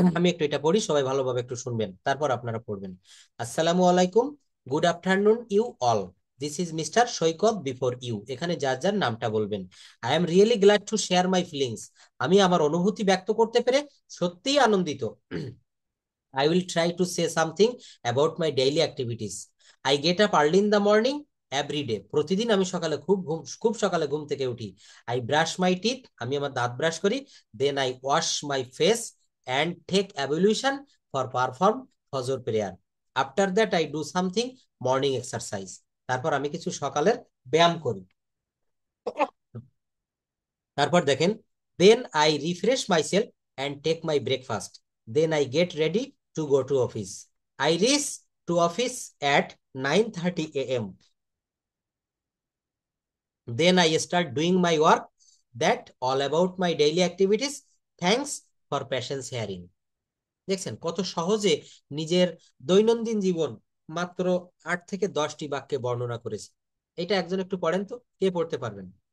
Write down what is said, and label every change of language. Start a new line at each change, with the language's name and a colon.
Bangla: আমি একটু এটা পড়ি, সবাই ভালোভাবে একটু শুনবেন, তারপর আপনারা পড়বেন। আসসালামু আলাইকুম,
English: Good afternoon you all, this is mister Saikat before you.
Bangla: এখানে যার যার নামটা বলবেন।
English: I am really glad to share my feelings,
Bangla: আমি আমার অনুভূতি ব্যক্ত করতে পেরে সত্যিই আনন্দিত।
English: I will try to say something about my daily activities. I get up early in the morning every day.
Bangla: প্রতিদিন আমি সকালে খুব সকালে ঘুম থেকে উঠি।
English: I brush my teeth,
Bangla: আমি আমার দাঁত ব্রাশ করি।
English: Then I wash my face and take ablution for perform ফজর prayer. After that I do something morning exercise.
Bangla: তারপর আমি কিছু সকালের ব্যায়াম করি। তারপর দেখেন
English: then I refresh myself and take my breakfast. Then I get ready to go to office. I reach to office at 9:30 a.m. Then I start doing my work. That all about my daily activities. Thanks for patience hearing.
Bangla: দেখছেন কত সহজে নিজের দৈনন্দিন জীবন মাত্র 8 থেকে 10টি বাক্যে বর্ণনা করেছে। এটা একজন একটু পড়েন তো, কে পড়তে পারবেন?